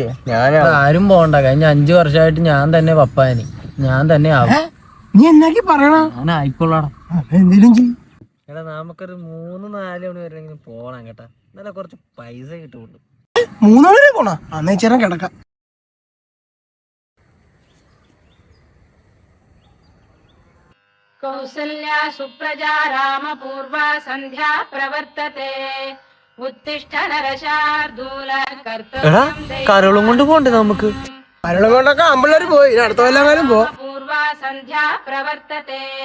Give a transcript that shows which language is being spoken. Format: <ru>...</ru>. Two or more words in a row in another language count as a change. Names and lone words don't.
<ml>ആരും പോകണ്ട. കഴിഞ്ഞ 5 വർഷമായിട്ട് ഞാൻ തന്നെ പപ്പാനി. ഞാൻ തന്നെ ആവും. നീ എന്നാക്കി പറയണ? ഞാൻ ആയിക്കൊള്ളാടാ. എന്തെങ്കിലും ചെയ്യും. എടാ നമുക്കൊരു 3-4 മണി വരെ പോണം കേട്ടാ. എന്നാലും കുറച്ച് പൈസ കിട്ടുള്ളൂ. 3 മണി വരെ പോണോ? അന്നേച്ചേരം കിടക്കാം.</ml> <sa>कौसल्या सुप्रजा रामपूर्वा सन्ध्या प्रवर्तते उत्तिष्ठ नरशार्दूल</sa> <ml>എടാ കരോളം കൊണ്ട് പോണ്ടേ നമുക്ക്? കരോളം കൊണ്ടൊക്കെ ആമ്പിള്ളേര് പോയി. അടുത്ത കൊല്ലം പോ.</ml> <sa>पूर्वा सन्ध्या प्रवर्तते।</sa>